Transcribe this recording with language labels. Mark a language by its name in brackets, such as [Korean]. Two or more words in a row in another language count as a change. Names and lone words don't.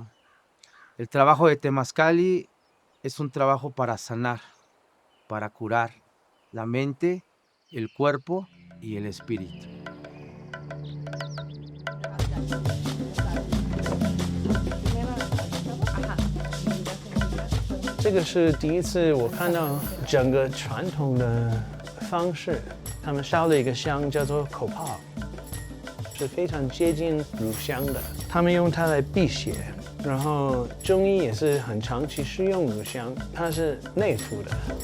[Spanish] El trabajo de Temazcali es un trabajo para sanar, para curar la mente, el cuerpo y el espíritu. [Chinese] 这个是第一次我看到整个传统的方式，他们烧了一个香叫做口泡，是非常接近乳香的。他们用它来辟邪，然后中医也是很长期是用乳香，它是内服的。